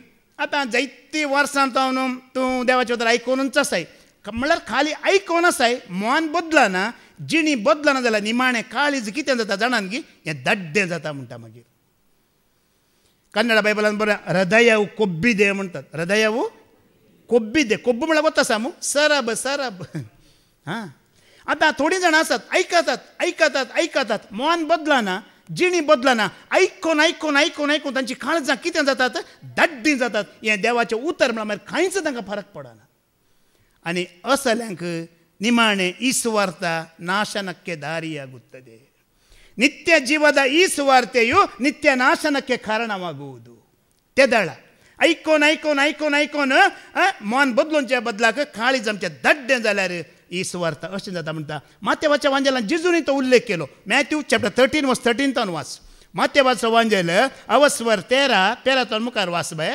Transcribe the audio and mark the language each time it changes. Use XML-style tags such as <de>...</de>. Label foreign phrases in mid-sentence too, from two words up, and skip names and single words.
<kok>आतां जायतीं वर्सां तूं देवाचें उतर आयकोनूच आसाय. म्हणल्यार खाली आयकोन आसाय, मन बदलना, जिणी बदलना जाल्यार निमाणें काळीज कितें जाता जाणात की हें दड्डें जाता म्हणटा. मागीर कन्नड बायबलान बरें</kok> <kn>हृदयವು ಕೊಬ್ಬಿದೆ</kn> <kok>म्हणटात.</kok> <kn>हृदयವು ಕೊಬ್ಬಿದೆ. ಕೊಬ್ಬು</kn> <kok>म्हळ्यार वता सामू सरब सरब. हां आतां थोडीं जाणां आसात आयकतात आयकतात आयकतात, मन बदलना, जिणी बदलना, आयकोन आयकोन आयकोन आयकोन तांची काळजां कितें जातात दड्डीं जातात. हें देवाचें उतर म्हळ्यार कांयच तांकां फरक पडना. आनी असल्यांक निमाणें</kok> <kn>ಈ ಸುವಾರ್ತ ನಾಶನಕ್ಕೆ ದಾರಿಯಾಗುತ್ತದೆ. ನಿತ್ಯ ಜೀವದ ಈ ಸುವಾರ್ತೆಯು ನಿತ್ಯ ನಾಶನಕ್ಕೆ ಕಾರಣವಾಗುವುದು.</kn> <kok>तेदळ ऐकोन ऐकोन ऐकोन ऐकोन मन बदलूनच्या बदलाक काळीज आमचें दड्डें जाल्यार ही सुवार्ता अशें जाता म्हणटा. माथेवाच्या वांजेलान जेजूनी तो उल्लेख केलो. मॅथ्यू</kok> <en>chapter 13 verse 13</en> <kok>वाच. माथेवाचो वांजेल अवस्वर 13 मुखार वाच बाय.</kok>